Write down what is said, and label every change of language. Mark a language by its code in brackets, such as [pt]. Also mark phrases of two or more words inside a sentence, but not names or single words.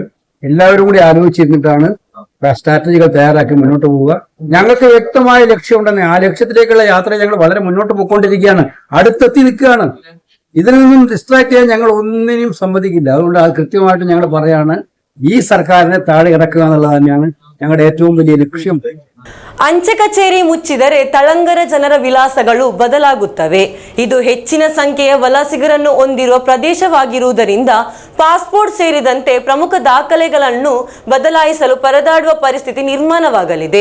[ml] എല്ലാവരും കൂടി ആലോചിച്ചിരുന്നിട്ടാണ് സ്ട്രാറ്റജികൾ തയ്യാറാക്കി മുന്നോട്ട് പോവുക. ഞങ്ങൾക്ക് വ്യക്തമായ ലക്ഷ്യമുണ്ടെന്ന്, ആ ലക്ഷ്യത്തിലേക്കുള്ള യാത്ര ഞങ്ങൾ വളരെ മുന്നോട്ട് പോയിക്കൊണ്ടിരിക്കുകയാണ്, അടുത്തെത്തി നിൽക്കുകയാണ്. ഇതിൽ നിന്നും ഡിസ്ട്രാക്ട് ചെയ്യാൻ ഞങ്ങൾ ഒന്നിനും സമ്മതിക്കില്ല. അതുകൊണ്ട് അത് കൃത്യമായിട്ട് ഞങ്ങൾ പറയാണ്, ഈ സർക്കാരിനെ താഴെ ഇറക്കുക എന്നുള്ളത് തന്നെയാണ് ഞങ്ങളുടെ ഏറ്റവും വലിയ ಲಕ್ಷ್ಯ. [kn] ಅಂಚೆ ಕಚೇರಿ ಮುಚ್ಚಿದರೆ ತಳಂಗರ ಜನರ ವಿಳಾಸಗಳು ಬದಲಾಗುತ್ತವೆ. ಇದು ಹೆಚ್ಚಿನ ಸಂಖ್ಯೆಯ ವಲಸಿಗರನ್ನು ಹೊಂದಿರುವ ಪ್ರದೇಶವಾಗಿರುವುದರಿಂದ ಪಾಸ್ಪೋರ್ಟ್ ಸೇರಿದಂತೆ ಪ್ರಮುಖ ದಾಖಲೆಗಳನ್ನು ಬದಲಾಯಿಸಲು ಪರದಾಡುವ ಪರಿಸ್ಥಿತಿ ನಿರ್ಮಾಣವಾಗಲಿದೆ.